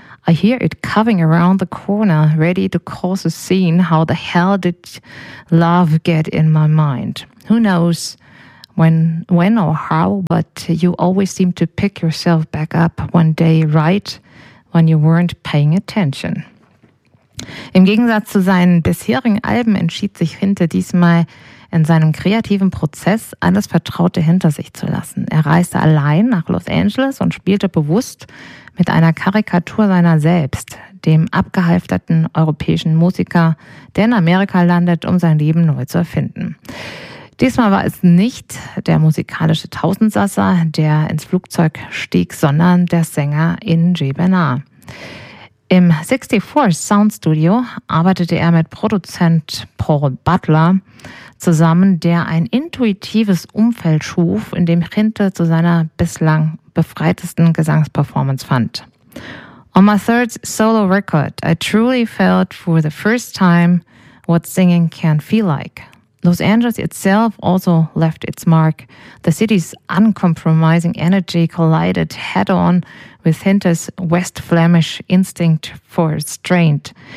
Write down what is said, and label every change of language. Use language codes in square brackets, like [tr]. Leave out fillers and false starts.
[en] I hear it coming around the corner, ready to cause a scene. How the hell did love get in my mind? Who knows when or how, but you always seem to pick yourself back up one day right when you weren't paying attention. [de] Im Gegensatz zu seinen bisherigen Alben entschied sich Hinte diesmal, in seinem kreativen Prozess alles Vertraute hinter sich zu lassen. Er reiste allein nach Los Angeles und spielte bewusst mit einer Karikatur seiner selbst, dem abgehalfterten europäischen Musiker, der in Amerika landet, um sein Leben neu zu erfinden. Diesmal war es nicht der musikalische Tausendsasser, der ins Flugzeug stieg, sondern der Sänger in Jay Bernard. Im 64 Sound Studio arbeitete er mit Produzent Paul Butler zusammen, der ein intuitives Umfeld schuf, in dem Hinte zu seiner bislang befreitesten Gesangsperformance fand. [en] On my third solo record, I truly felt for the first time what singing can feel like. Los Angeles itself also left its mark. The city's uncompromising energy collided head-on with Hinter's West Flemish instinct for restraint.